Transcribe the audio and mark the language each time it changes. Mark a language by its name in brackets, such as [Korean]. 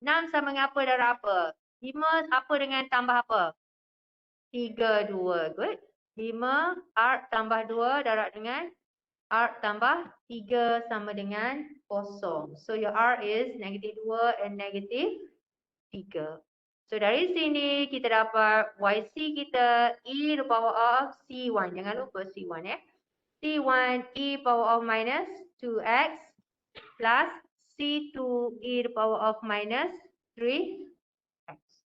[Malay] 6 sama dengan apa darab apa? 5 apa dengan tambah apa? 3, 2. Good. 5 R tambah 2 darab dengan R tambah 3 sama dengan 0. [English] So your R is negative 2 and negative 3. [Malay] So dari sini kita dapat YC kita E [English] the power of [Malay] C1. Jangan lupa C1 ya. [English] C1 E power of minus 2X plus C2 E the power of minus 3X.